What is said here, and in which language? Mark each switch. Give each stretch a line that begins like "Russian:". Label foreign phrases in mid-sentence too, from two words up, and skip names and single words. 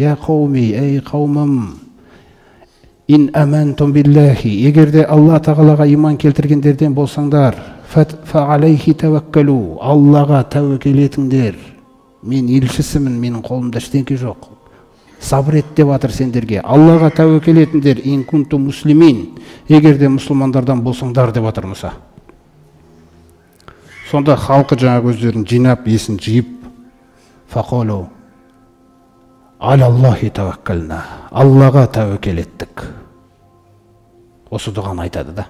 Arabic: يا قوم,
Kazakh: ей қауымым,
Arabic: إن آمنتم بالله,
Kazakh: егер де Алла тағалаға иман келтіргендерден болсаңдар,
Arabic: فعليه توكلوا,
Kazakh: Аллаға тәуекел етіңдер. Мен елшісімін, менің қолымда ештеңе жоқ. Сабыр ет деп жатыр сендерге. Аллаға тәуекел етіңдер,
Arabic: إن كنتم مسلمين,
Kazakh: егер де мұсылмандардан болсаңдар деп жатыр Мұса. Сонда халқы жаңа өздерін жинап, есін жиып,
Arabic: فقالوا على الله توكلنا,
Kazakh: Аллаға тәуекел еттік. Осы дұғаны айтады да.